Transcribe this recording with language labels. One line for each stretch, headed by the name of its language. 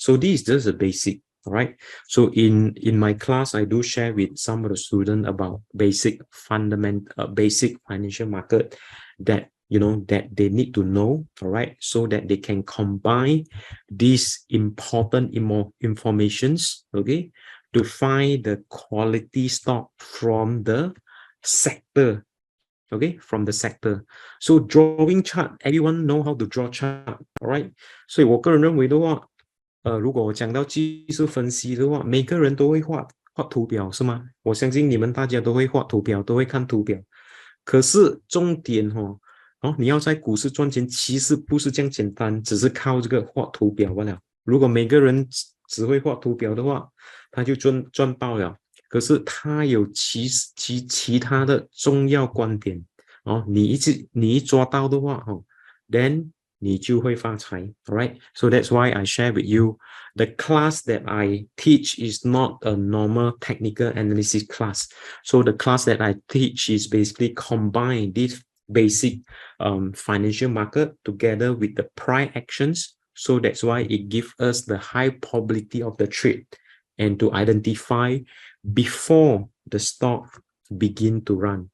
English: So this is just a basic. All right. So in my class, I do share with some of the students about basic basic financial market that that they need to know, all right, so that they can combine these important informations, okay, to find the quality stock from the sector, okay, from the sector. So drawing chart, everyone know how to draw chart, all right.
Chinese: 所以我个人认为的话，如果我讲到技术分析的话，每个人都会画图表，是吗？我相信你们大家都会画图表，都会看图表。可是重点你要在股市赚钱，其实不是这样简单，只是靠这个画图表罢了。如果每个人只会画图表的话，他就赚爆了。可是他有其他的重要观点你一抓到的话then 你就会发财 alright?
English: So that's why I share with you the class that I teach is not a normal technical analysis class. So the class that I teach is basically combine this basic financial market together with the price actions. So that's why it gives us the high probability of the trade and to identify before the stock begin to run.